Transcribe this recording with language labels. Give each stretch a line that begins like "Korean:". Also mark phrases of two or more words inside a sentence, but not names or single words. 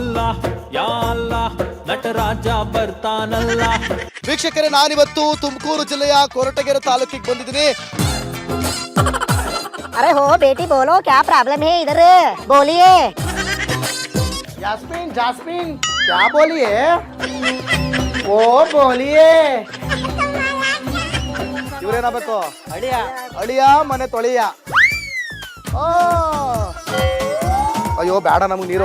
Kannada: ಯಾ ಅಲ್ಲ ನಟರಾಜ ಬರ್ತಾನಲ್ಲ. ವೀಕ್ಷಕರೇ, ನಾನಿವತ್ತು ತುಮಕೂರು ಜಿಲ್ಲೆಯ ಕೊರಟಗೆರೆ ತಾಲೂಕಿಗೆ ಬಂದಿದ್ದೀನಿ.
Hindi: अरे हो बेटी बोलो क्या प्रॉब्लम है इधर बोलिए. जैस्मिन जैस्मिन क्या बोलिए? ओ बोलिए.
Kannada: ಇವ್ರೇನಾಗಬೇಕು? ಅಳಿಯ. ಅಳಿಯ ಮನೆ ತೊಳಿಯ. ಅಯ್ಯೋ ಬೇಡ, ನಮಗೆ ನೀರು.